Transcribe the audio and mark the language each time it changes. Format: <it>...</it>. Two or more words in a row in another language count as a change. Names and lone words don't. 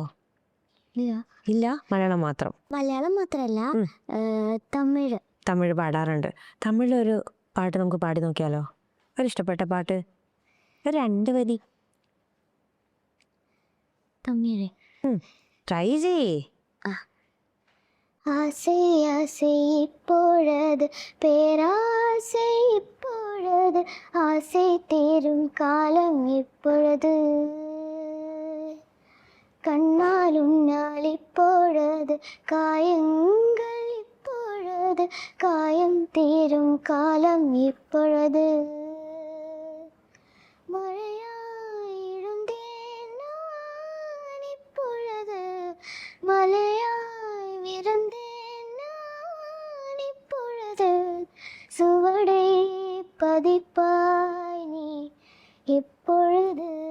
<ml>ഇല്ല, മലയാളം മാത്രം. മലയാളം മാത്രമല്ല, തമിഴ്. തമിഴ് പാടാറുണ്ട്. തമിഴിലൊരു പാട്ട് നമുക്ക് പാടി നോക്കിയാലോ? ഒരു ഇഷ്ടപ്പെട്ട പാട്ട്, ഒരു 2 വരി തമിഴ് ട്രൈ ചെയ്യേ.</ml> <ta>ஆசை ஆசை இப்பொழுது பேராசை இப்பொழுது ஆசை தீரும் காலம் இப்பொழுது கண்ணால் உன்னால் இப்பொழுது காயங்கள் இப்பொழுது காயம் தீரும் காலம் இப்பொழுது மழையாய் எழுந்தேன் நான் இப்பொழுது மலையாய் விருந்தேன் நான் இப்பொழுது சுவடை பதிப்பாய் நீ இப்பொழுது.</ta>